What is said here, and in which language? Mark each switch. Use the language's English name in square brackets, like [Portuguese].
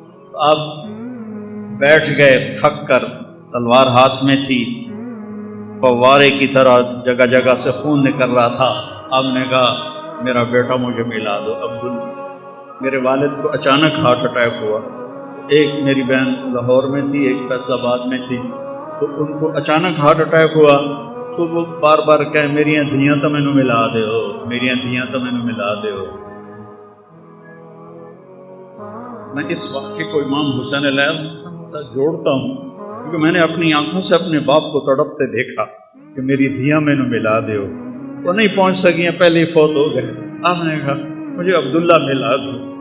[Urdu] تو آپ بیٹھ گئے تھک کر، تلوار ہاتھ میں تھی، فوارے کی طرح جگہ جگہ سے خون نکل رہا تھا. آپ نے کہا میرا بیٹا مجھے ملا دو عبداللہ. میرے والد کو اچانک ہارٹ اٹیک ہوا. ایک میری بہن لاہور میں تھی، ایک فیصل آباد میں تھی، تو ان کو اچانک ہارٹ اٹیک ہوا. تو وہ بار بار کہے [Punjabi] میریاں دھیاں تو مینوں ملا دے ہو، میریاں دھیاں تو مینوں ملا دے ہو. [Urdu] میں اس واقعے کو امام حسین علیہ السلام کے ساتھ جوڑتا ہوں کیونکہ میں نے اپنی آنکھوں سے اپنے باپ کو تڑپتے دیکھا کہ [Punjabi] میری دھیاں مینوں ملا دے ہو. [Urdu] وہ نہیں پہنچ سکیں، پہلے ہی فوت ہو گئے. آپ نے کہا مجھے عبداللہ ملا دو.